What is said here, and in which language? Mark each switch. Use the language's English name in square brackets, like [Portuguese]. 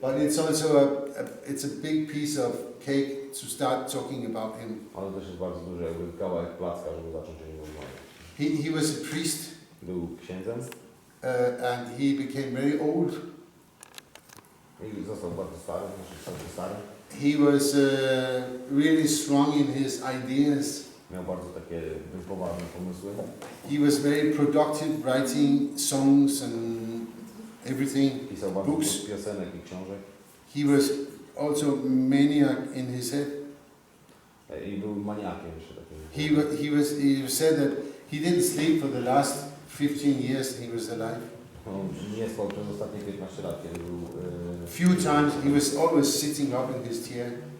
[English] But it's also it's a big piece of cake to start talking about him. [Polish] Ale też jest bardzo duży jakby kawałek placka, żeby zacząć o nim rozmawiać. [English] He was a priest. [Polish] Był księdzem. [English] And he became very old. [Polish] I został bardzo stary, stary. [English] He was really strong in his ideas. [Polish] Miał bardzo takie poważne pomysły. [English] He was very productive, writing songs and everything. [Polish] Pisał bardzo dużo piosenek i książek. [English] He was also maniac in his head. [Polish] I był maniakiem jeszcze takim. [English] He said that he didn't sleep for the last 15 years he was alive. [Polish] On nie spał przez ostatnie 15 lat, kiedy był... [English] Few times he was always sitting up in his chair.